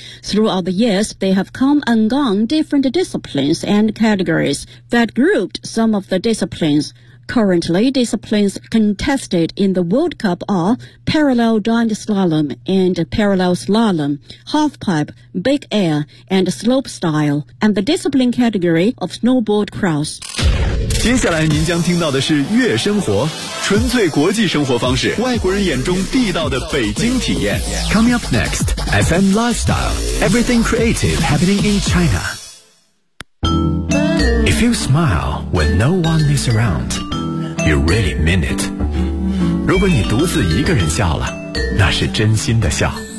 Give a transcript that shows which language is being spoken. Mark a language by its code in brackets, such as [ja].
[en] Throughout the years, they have come and gone different disciplines and categories that grouped some of the disciplines. Currently, disciplines contested in the World Cup are parallel giant slalom and parallel slalom, halfpipe, big air, and slope style, and the discipline category of snowboard cross. [zh] 接下来您将听到的是悦生活，纯粹国际生活方式，外国人眼中地道的北京体验。 [en] Coming up next, FM Lifestyle, everything creative happening in China. If you smile when no one is around,You really mean it. [zh] 如果你独自一个人笑了，那是真心的笑。